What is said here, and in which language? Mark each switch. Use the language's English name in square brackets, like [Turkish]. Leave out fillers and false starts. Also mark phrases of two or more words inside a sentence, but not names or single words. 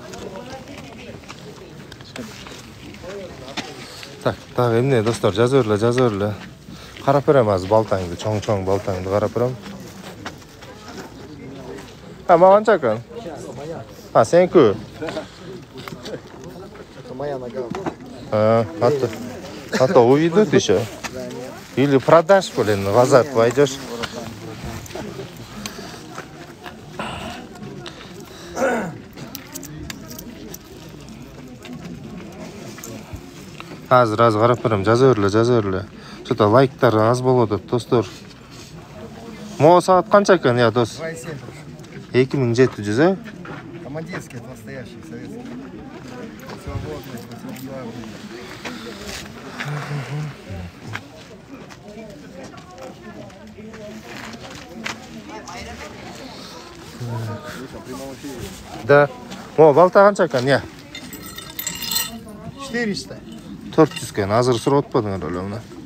[Kyrgyz] Так, эмне достор, жазып берле. Карап берем азыр балтаңды, чоң балтаңды карап берем. Мага канча экен? Сеники? [Russian] Это моя нога. А то уведут еще. Или продашь, блин, в азарт пойдешь. [Kyrgyz] Азыр карап берем, жазып берле. Что-то лайктар аз болот, достор. Могу саат канча экен, я дос? 2,7. 2700, [Russian] Командирский, это настоящий советский. Свободный, 82 рубля. Да. [Kyrgyz] Балта канча экен, я? 400. 400 экен, азыр сурап атпадыңар эле мына.